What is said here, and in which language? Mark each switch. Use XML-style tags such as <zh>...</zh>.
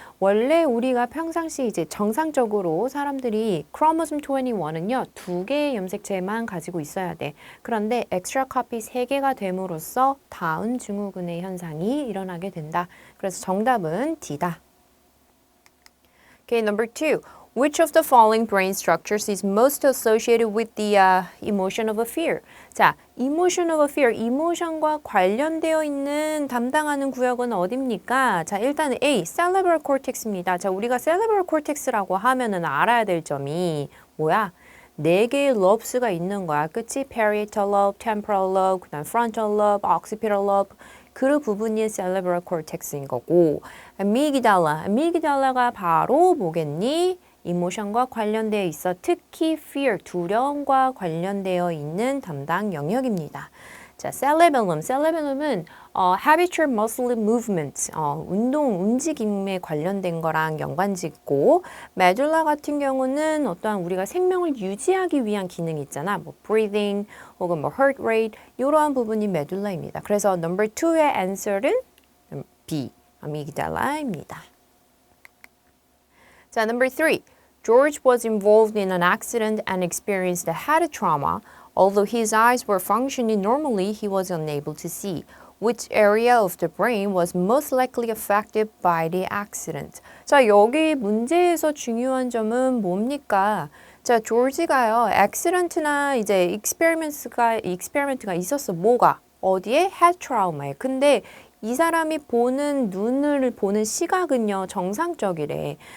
<ko>원래 우리가 평상시 이제 정상적으로 사람들이 크로모솜 21은요, 2개의 염색체만 가지고 있어야 돼. 그런데 엑스트라 커피 3개가 됨으로써 다운 증후군의 현상이 일어나게 된다. 그래서 정답은 D다.</ko> <en>Okay, number 2. Which of the following brain structures is most associated with the emotion of a fear?</en> <ko>자, emotion of a fear, emotion과 관련되어 있는 담당하는 구역은 어딥니까? 자, 일단 A, cerebral cortex입니다. 자, 우리가 cerebral cortex라고 하면은 알아야 될 점이 뭐야? 4개의 lobes가 있는 거야. 그치? parietal lobe, temporal lobe, 그다음 frontal lobe, occipital lobe. 그 부분이 cerebral cortex인 거고, amygdala가 바로 뭐겠니? 이모션과 관련되어 있어 특히 fear, 두려움과 관련되어 있는 담당 영역입니다. 자, cerebellum은 habitual muscle movement, 움직임에 관련된 거랑 연관짓고, medulla 같은 경우는 어떠한 우리가 생명을 유지하기 위한 기능이 있잖아. 뭐 breathing 혹은 뭐 heart rate 이러한 부분이 medulla입니다. 그래서 number 2의 answer는 B, amygdala입니다. 자, number 3.</ko> <en>George was involved in an accident and experienced a head trauma. Although his eyes were functioning normally, he was unable to see. Which area of the brain was most likely affected by the accident?</en> <ko>자, 여기 문제에서 중요한 점은 뭡니까? 자, 조지가요, accident나 이제 experiment가 있었어. 뭐가? 어디에? head trauma에. 근데 이 사람이 눈을 보는 시각은요, 정상적이래.</ko>